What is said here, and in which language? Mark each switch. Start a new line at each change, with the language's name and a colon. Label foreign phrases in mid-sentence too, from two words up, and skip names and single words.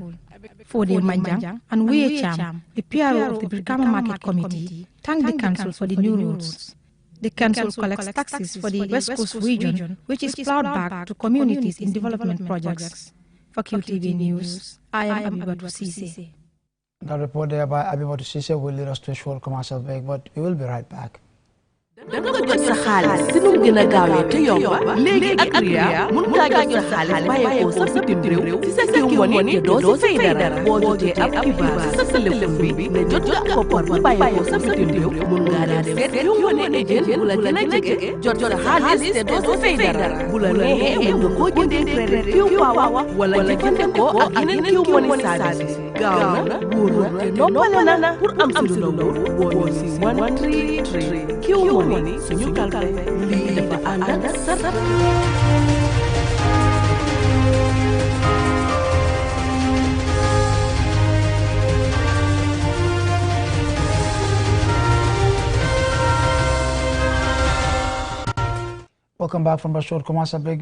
English: For the Manjang and Cham, the PRO of the Brikama Market Committee, thank the council for the new roads. The council collects taxes for the West Coast region, which is plowed back to communities in development projects. For QTV News, I am Abibatu Sise. The report there by Abibatu Sise will lead us to a short commercial break, but we will be right back.
Wolof: danga jot sa xaalis si nu gën a gaawee te yomba léegi ak Ria mun ngaa jot sa xaalis bàyyeekoo sa bitim réew si sa Q-Money te doo si fay dara boo jotee ab xibaar si sa téléphone bi ne jot nga koppar bu bàyyeekoo sa bitim réew mun ngaa daal seet Q-Money agent bu la gën a jege jot sa xaalis te doo si fay dara bu la neexee mun nga koo jëndee crédit Q-Power wala jëfandikoo ak yeneen Q-Money service gaaw na wóor na te noppale na pour am si lu la wóor boo ñu si 133 Q-Money suñu kalpe lii dafa ànd ak sat.
English: Welcome back from a short commercial break.